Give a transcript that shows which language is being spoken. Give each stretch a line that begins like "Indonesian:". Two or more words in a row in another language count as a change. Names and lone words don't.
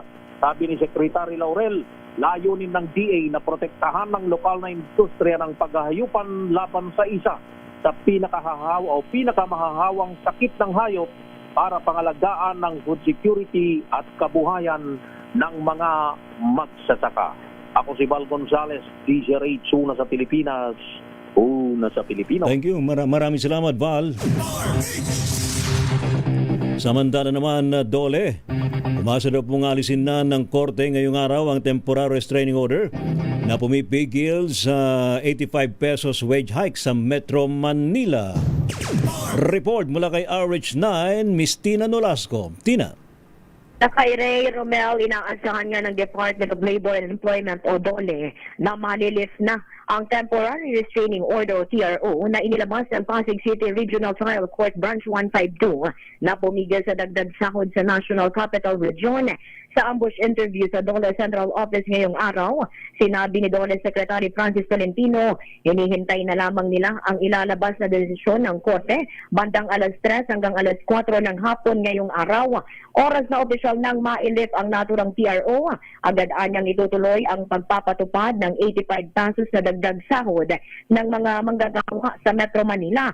Filipino: Sabi ni Secretary Laurel, layunin ng DA na protektahan ng lokal na industriya ng paghahayupan laban sa isa sa pinakahahawang o pinakamahahawang sakit ng hayop para pangalagaan ng
English: food security
Filipino: at kabuhayan ng mga magsasaka. Ako si Val Gonzalez, DZRH, una sa Pilipinas, una sa Pilipino.
English: Thank you.
Filipino: Maraming salamat, Val. Samantala naman, Dole, umasa daw pong alisin na ng korte ngayong araw ang
English: temporary restraining order
Filipino: na pumipigil sa 85 pesos
English: wage hike
Filipino: sa Metro Manila. Report mula kay RH9, Miss Tina Nolasco. Tina. Kay Ray Romel, inaasahan nga ng Department of Labor and Employment o DOLE na malilis na ang
English: Temporary Restraining Order
Filipino: o TRO na inilabas ng Pasig City Regional Trial Court Branch 152 na pumigil sa dagdag sahod sa National Capital Region. Sa
English: ambush interview
Filipino: sa DOLE Central Office ngayong araw, sinabi ni DOLE Secretary Francis Tolentino, hinihintay na lamang nila ang ilalabas na desisyon ng korte bandang alas 3 hanggang alas 4 ng hapon ngayong araw. Oras na opisyal nang mailip ang naturang TRO, agad anyang itutuloy ang pagpapatupad ng 85 pesos na dagdag sahod ng mga manggagawa sa Metro Manila.